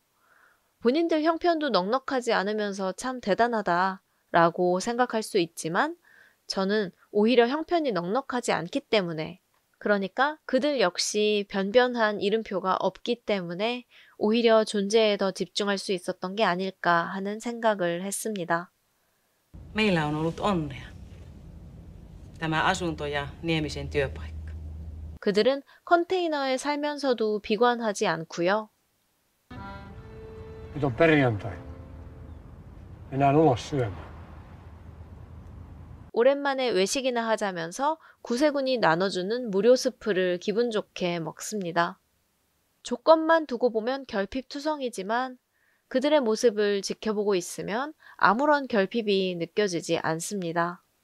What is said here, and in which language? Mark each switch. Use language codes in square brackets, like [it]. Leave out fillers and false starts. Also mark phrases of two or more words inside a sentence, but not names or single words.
[ko] 본인들 형편도 넉넉하지 않으면서 참 대단하다 라고 생각할 수 있지만 저는 오히려 형편이 넉넉하지 않기 때문에, 그러니까 그들 역시 변변한 이름표가 없기 때문에 오히려 존재에 더 집중할 수 있었던 게 아닐까 하는 생각을 했습니다. [fi] Meillä on ollut onnea. Tämä asunto ja Niemisen työpaikka. [ko] 그들은 컨테이너에 살면서도 비관하지 않고요. [fi] Nyt on perjantai. Mennään ulos syömään. [ko] 오랜만에 외식이나 하자면서 구세군이 나눠주는 무료 스프를 기분 좋게 먹습니다. 조건만 두고 보면 결핍투성이지만 그들의 모습을 지켜보고 있으면 아무런 결핍이 느껴지지 않습니다.